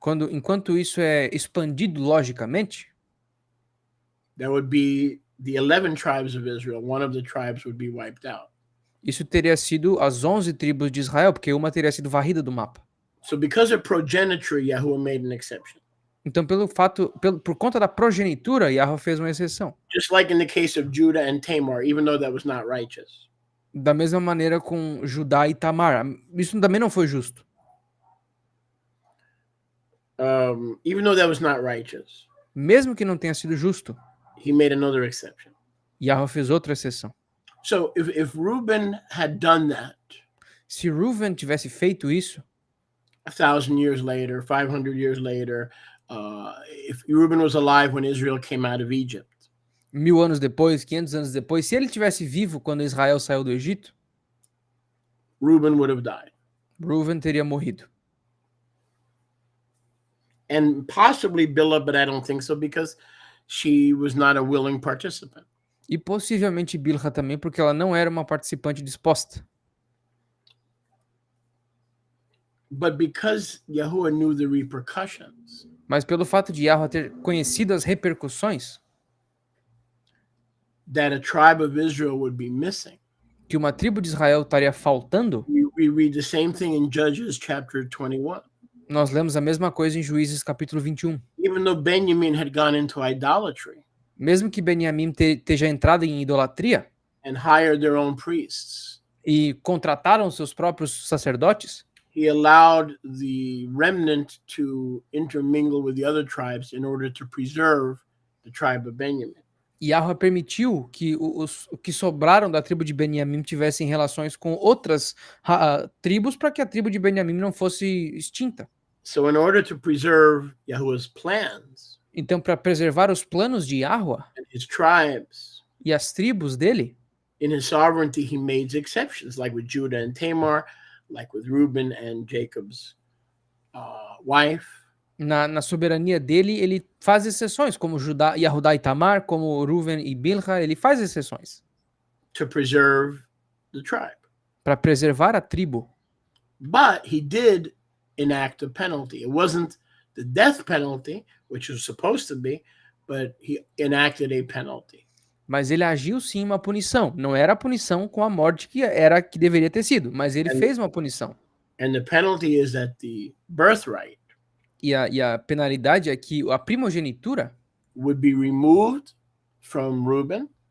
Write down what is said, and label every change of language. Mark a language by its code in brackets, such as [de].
[pt] Enquanto isso é expandido logicamente, [en] there would be the 11 tribes of Israel. One of the tribes would be wiped out. [pt] isso teria sido as 11 tribos de Israel, porque uma teria sido varrida do mapa. [en] So because of progeniture, Yahuwah made an exception. [pt] Então, por conta da progenitura, Yahweh fez uma exceção. [en] Just like in the case of Judah and Tamar, even though that was not righteous. [pt] Da mesma maneira com Judá e Tamar. Isso também não foi justo. [en] Even though that was not righteous, [pt] Mesmo que não tenha sido justo, [en] he made another exception. [pt] Yahweh fez outra exceção. [en] So if Reuben had done that, [pt] Se Reuven tivesse feito isso, [en] 1,000 years later, 500 years later, if Reuben was alive when Israel came out of Egypt, [pt] 1000 anos depois, 500 anos depois, se ele tivesse vivo quando Israel saiu do Egito, [en] Reuben would have died. [pt] Reuven teria morrido. [en] And possibly Bilhah, but I don't think so because she was not a willing participant. [pt] E possivelmente Bilha também, porque ela não era uma participante disposta. [en] But because Yahuwah knew the repercussions, [pt] Mas pelo fato de Yahweh ter conhecido as repercussões [en] that a tribe of Israel would be missing, [pt] que uma tribo de Israel estaria faltando, [en] we read the same thing in Judges chapter 21. [pt] Nós lemos a mesma coisa em Juízes capítulo 21. [en] Even though Benjamin had gone into idolatry [pt] Mesmo que Beniamim esteja entrado em idolatria [en] and hired their own priests, [pt] e contrataram seus próprios sacerdotes, [en] he allowed the remnant to intermingle with the other tribes in order to preserve the tribe of Benjamin. [pt] Yahweh permitiu que os que sobraram da tribo de Beniamim tivessem relações com outras tribos para que a tribo de Beniamim não fosse extinta. [en] So, in order to preserve Yahuwah's plans [pt] Então, para preservar os planos de Yahweh [en] and his tribes, [pt] e as tribos dele, [en] in his sovereignty, he made exceptions, like with Judah and Tamar, like with Reuben and Jacob's wife. [pt] na soberania dele, ele faz exceções, como Yahudá e Tamar, como Ruven e Bilha, ele faz exceções [en] To preserve the tribe. [pt] para preservar a tribo. [en] But he did enact a penalty. It wasn't the death penalty, which was supposed to be, but he enacted a penalty. [pt] Mas ele agiu sim uma punição. Não era a punição com a morte que deveria ter sido, mas ele fez uma punição. [en] And the penalty is that the birthright [pt] E a penalidade é que a primogenitura [en] would be removed from Reuben,